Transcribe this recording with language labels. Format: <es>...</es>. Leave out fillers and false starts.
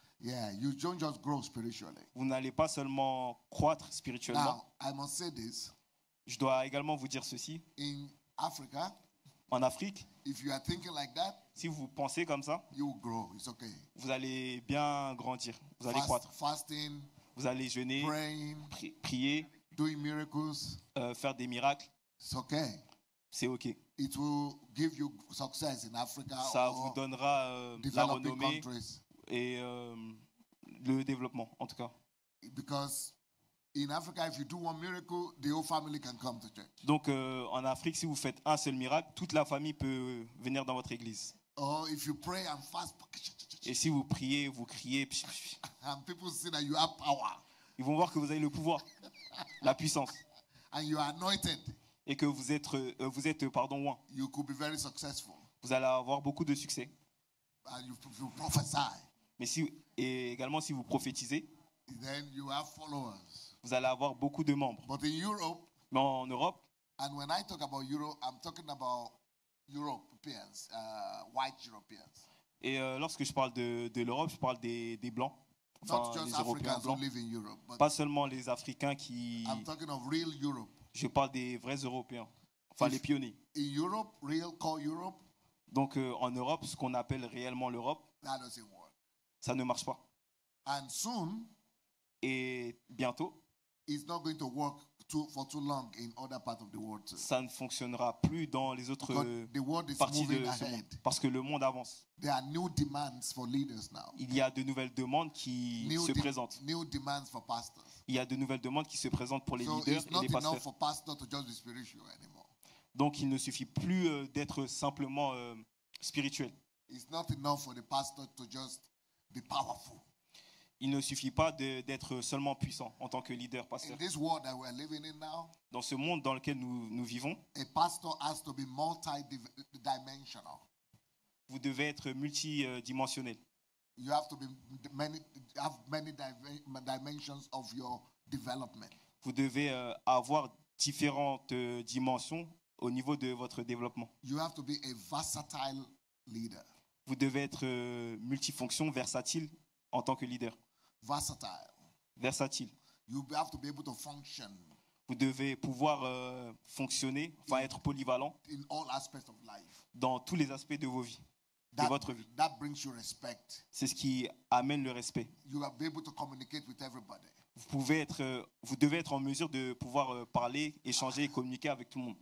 <en>Yeah, you don't just grow spiritually.</en> <fr>Vous n'allez pas seulement croître spirituellement.</fr> <en>Now, I must say this.</en> <fr>Je dois également vous dire ceci.</fr> <en>In Africa,</en> <fr>En Afrique,</fr> <en>if you are thinking like that,</en> <fr>si vous pensez comme ça,</fr> <en>you will grow. It's okay.</en> <fr>vous allez bien grandir. Vous allez croître.</fr> <en>Fasting,</en> <fr>Vous allez jeûner,</fr> <en>praying,</en> <fr>prier,</fr> <en>doing miracles,</en> <fr>faire des miracles.</fr> <en>it's okay.</en> <fr>C'est OK.</fr> <en>It will give you success in Africa</en> <fr>Ça vous</fr> <en>or</en> <fr>donnera la</fr> <en>developing</en> <fr>renommée</fr> <en>countries.</en> <fr>et le développement, en tout cas.</fr> <en>Because in Africa, if you do one miracle, the whole family can come to church.</en> <fr>Donc en Afrique, si vous faites un seul miracle, toute la famille peut venir dans votre église.</fr> <en>Or if you pray and fast,</en> <fr>Et si vous priez, vous criez,</fr> <en>and people see that you have power</en> <fr>ils vont voir que vous avez le pouvoir, la puissance,</fr> <en>and you are anointed,</en> <fr>et que vous êtes loin,</fr> <en>you could be very successful.</en> <fr>vous allez avoir beaucoup de succès.</fr> <en>And you prophesy,</en> <fr>Mais et également si vous prophétisez,</fr> <en>then you have followers.</en> <fr>vous allez avoir beaucoup de membres.</fr> <en>But in Europe,</en> <fr>Mais en Europe,</fr> <en>and when I talk about Europe, I'm talking about Europeans, white Europeans.</en> <fr>et lorsque je parle de l'Europe, je parle des Blancs,</fr> <en>Not</en> <fr>enfin</fr> <en>just</en> <fr>les Européens</fr> <en>Africans who</en> <fr>blancs.</fr> <en>live in Europe, but</en> <fr>Pas seulement les Africains qui...</fr> <en>I'm talking of real Europe.</en> <fr>Je parle des vrais Européens, enfin les pionniers.</fr> <en>In Europe, real call Europe,</en> <fr>Donc en Europe, ce qu'on appelle réellement l'Europe,</fr> <en>that doesn't work.</en> <fr>ça ne marche pas.</fr> <en>And soon,</en> <fr>Et bientôt,</fr> <en>it's not going to work for too long in other parts of the world too.</en> <fr>ça ne fonctionnera plus dans les autres</fr> <en>Because the world is</en> <fr>parties de</fr> <en>moving</en> <fr>ce monde.</fr> <en>ahead.</en> <fr>Parce que le monde avance.</fr> <en>There are new demands for leaders now.</en> <fr>Il y a de nouvelles demandes qui</fr> <en>New,</en> <fr>se présentent.</fr> <en>new demands for pastors.</en> <fr>Il y a de nouvelles demandes qui se présentent pour les</fr> <en>So</en> <fr>leaders</fr> <en>it's</en> <fr>et</fr> <en>not</en> <fr>les</fr> <en>enough</en> <fr>pasteurs.</fr> <en>for pastors to just be spiritual anymore.</en> <fr>Donc il ne suffit plus d'être simplement spirituel.</fr> <en>It's not enough for the pastor to just be powerful.</en> <fr>Il ne suffit pas d'être seulement puissant en tant que leader,</fr> <en>In</en> <fr>pasteur.</fr> <en>this world that we're living in now,</en> <fr>Dans ce monde dans lequel nous vivons,</fr> <en>a pastor has to be multi-dimensional.</en> <fr>vous devez être multidimensionnel.</fr> <en>You have to be have many dimensions of your development.</en> <fr>Vous devez avoir différentes dimensions au niveau de votre développement.</fr> <en>You have to be a versatile leader.</en> <fr>Vous devez être multifonction, versatile en tant que leader.</fr> <en>Versatile.</en> <fr>Versatile.</fr> <en>You have to be able to function</en> <fr>Vous devez pouvoir fonctionner, enfin être polyvalent</fr> <en>in all aspects of life.</en> <fr>dans tous les aspects de vos vies, de votre vie.</fr> <en>That brings you respect.</en> <fr>C'est ce qui amène le respect.</fr> <en>You will be able to communicate with everybody.</en> <fr>Vous devez être en mesure de pouvoir parler, échanger et communiquer avec tout le monde.</fr>